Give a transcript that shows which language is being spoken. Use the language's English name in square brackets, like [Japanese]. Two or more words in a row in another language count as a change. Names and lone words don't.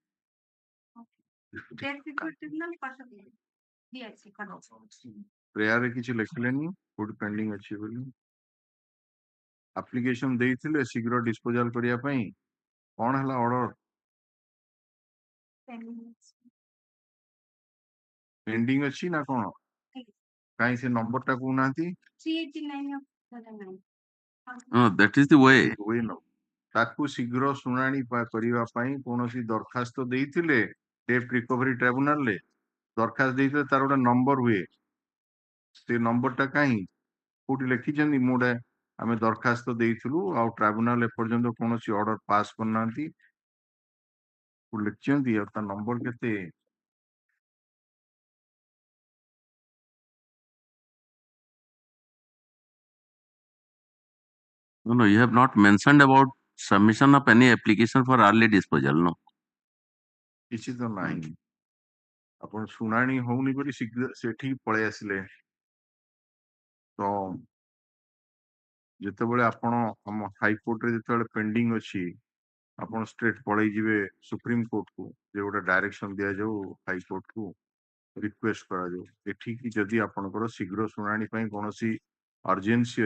[Odia] ପ୍ରେୟାରରେ କିଛି ଲେଖିଲେନି କୋଉଠି ପେଣ୍ଡିଂ ଅଛି ବୋଲି ଆପ୍ଲିକେସନ ଦେଇଥିଲେ ଶୀଘ୍ର ଡିସ୍ପୋଜାଲ କରିବା ପାଇଁ କଣ ହେଲା [English] order pending [Odia] ଅଛି ନା କଣ କାହିଁ ସେ ନମ୍ବରଟା କହୁନାହାନ୍ତି [English] No, that is the way. [Odia] ତାକୁ ଶୀଘ୍ର ଶୁଣାଣି କରିବା ପାଇଁ କୌଣସି ଦରଖାସ୍ତ ଦେଇଥିଲେ [English] debt recovery tribunal [Odia] ଦରଖାସ୍ତ ଦେଇଥିଲେ ତାର ଗୋଟେ ନମ୍ବର ହୁଏ ସେ ନମ୍ବରଟା କାହିଁ କୋଉଠି ଲେଖିଛନ୍ତି ମୁଁ ଗୋଟେ ଆମେ ଦରଖାସ୍ତ ଦେଇଥିଲୁ ଆଉ ଟ୍ରାଇବୁନାଲ ଏପର୍ଯ୍ୟନ୍ତ କୌଣସି [English] order pass [Odia] କରିନାହାନ୍ତି ଲେଖିଛନ୍ତି ଆଉ ତା ନମ୍ବର କେତେ [English] No, you have not mentioned about submission of any application for early disposal. No. [Odia] କିଛି ତ ନାହିଁ ଆପଣ ଶୁଣାଣି ହଉନି ବୋଲି ଶୀଘ୍ର ସେଠିକି ପଳେଇ ଆସିଲେ ତ ଯେତେବେଳେ ଆପଣ ଆମ ହାଇକୋର୍ଟରେ ଯେତେବେଳେ ପେଣ୍ଡିଂ ଅଛି ଆପଣ ଷ୍ଟ୍ରେଟ୍ ପଳେଇ ଯିବେ ସୁପ୍ରିମ କୋର୍ଟକୁ ଯେ ଗୋଟେ ଡାଇରେକ୍ସନ ଦିଆଯାଉ ହାଇକୋର୍ଟକୁ ରିକ୍ୱେଷ୍ଟ କରାଯାଉ ଏଠିକି ଯଦି ଆପଣଙ୍କର ଶୀଘ୍ର ଶୁଣାଣି ପାଇଁ କୌଣସି ଅର୍ଜେନ୍ସି